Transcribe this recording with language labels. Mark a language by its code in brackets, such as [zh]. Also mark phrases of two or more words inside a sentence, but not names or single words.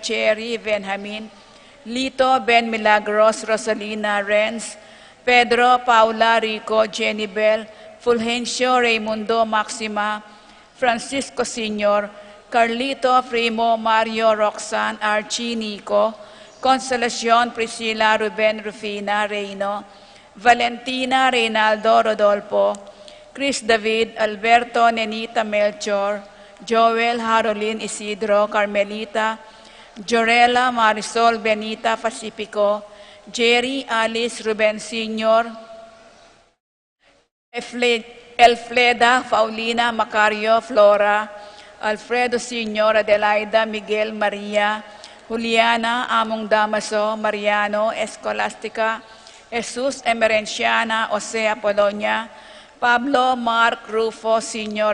[tl] Cherry Benjamin, Lito Ben Milagros Rosalina Renz, Pedro Paula Rico Jenny Bell, Fulgencio Raimundo Maxima, Francisco Sr., Carlito Primo Mario Roxanne Archie Nico, Consolacion Priscilla Ruben Rufina Reino, Valentina Reynaldo Rodolfo, Chris David Alberto Nenita Melchor, Joel Harolin Isidro Carmelita, Jorela Marisol Benita Pacifico, Jerry Alice Ruben Sr., Elfleda Paulina Macario Flora, Alfredo Sr. Adelaida Miguel Maria, Juliana Among Damaso Mariano Escolastica, Jesus Emerenciana Jose Apolonia, Pablo Mark Rufo Sr.